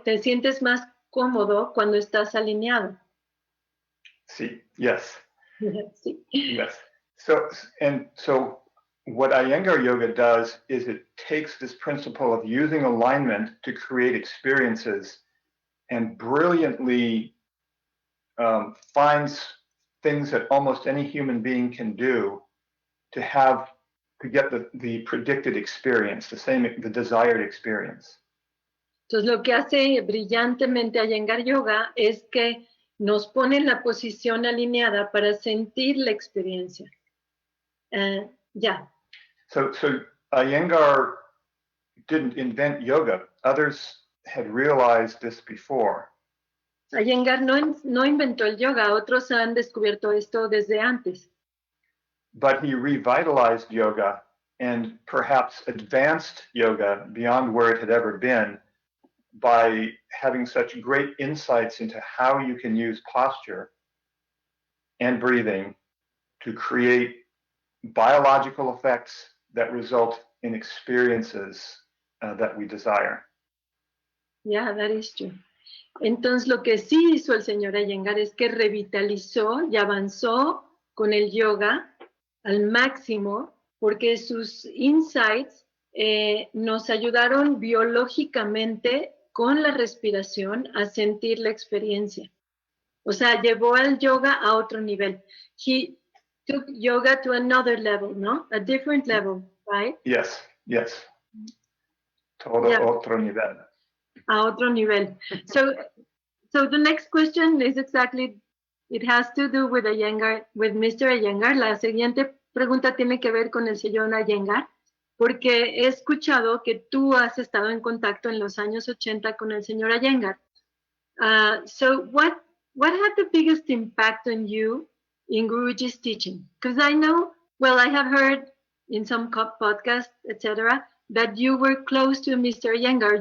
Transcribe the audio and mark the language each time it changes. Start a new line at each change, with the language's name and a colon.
Spanish: Te sientes más cómodo cuando estás alineado. Sí, yes. Sí.
English: Yes. So what Iyengar yoga does is it takes this principle of using alignment to create experiences and brilliantly finds things that almost any human being can do to get the predicted experience, the desired experience.
Spanish: Entonces lo que hace brillantemente Iyengar Yoga es que nos pone en la posición alineada para sentir la experiencia.
English: Yeah. So Iyengar didn't invent yoga. Others had realized this before.
Spanish: Iyengar no inventó el yoga, otros han descubierto esto desde antes.
English: But he revitalized yoga and perhaps advanced yoga beyond where it had ever been by having such great insights into how you can use posture and breathing to create biological effects that result in experiences that we desire. Yeah, that is true.
Spanish: Entonces lo que sí hizo el señor Iyengar es que revitalizó y avanzó con el yoga al máximo porque sus insights nos ayudaron biológicamente con la respiración a sentir la experiencia. O sea, llevó al yoga a otro nivel.
English: He took yoga to another level, ¿no? A different level, right?
Spanish: Yes. Todo otro nivel. A otro nivel.
English: So the next question is exactly, it has to do with Iyengar, with Mr. Iyengar.
Spanish: La siguiente pregunta tiene que ver con el señor Iyengar, porque he escuchado que tú has estado en contacto en los años 80 con el señor Iyengar.
English: So what had the biggest impact on you in Guruji's teaching? Because I know, well, I have heard in some podcasts, etc., that you were close to Mr. Iyengar.